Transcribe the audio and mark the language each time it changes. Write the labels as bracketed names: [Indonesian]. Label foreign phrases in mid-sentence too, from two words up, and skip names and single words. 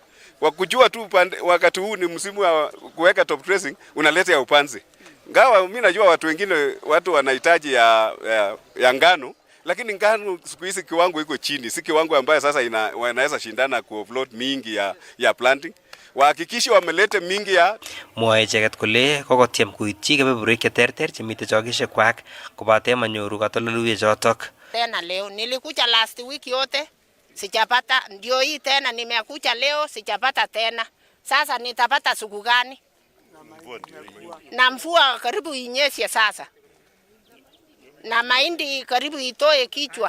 [Swahili] Kwa kujua tu wakati huu ni msimu wa kuweka [English] top dressing [Swahili] unaleta ya upanzi. Ngawa mimi najua watu wengine wanahitaji ya ngano, lakini ngano siku hizi kiwango iko chini, si kiwango ambayo sasa wanaweza shindana ku offload mingi ya planting. Wahakikishe wamelete mingi ya [Kalenjin] mwae icheket kole kokotiem kuityi kebeberwek cheterter chemite chokisiek kwak kobate manyoru katoldoleiwechotok. [Swahili] Tena leo nilikuja [English] last week [Swahili] yote sijapata, ndio hii tena nimekuja leo sijapata tena. Sasa nitapata siku gani? Na mvua karibu inyeshe sasa, na mahindi karibu itoe kichwa.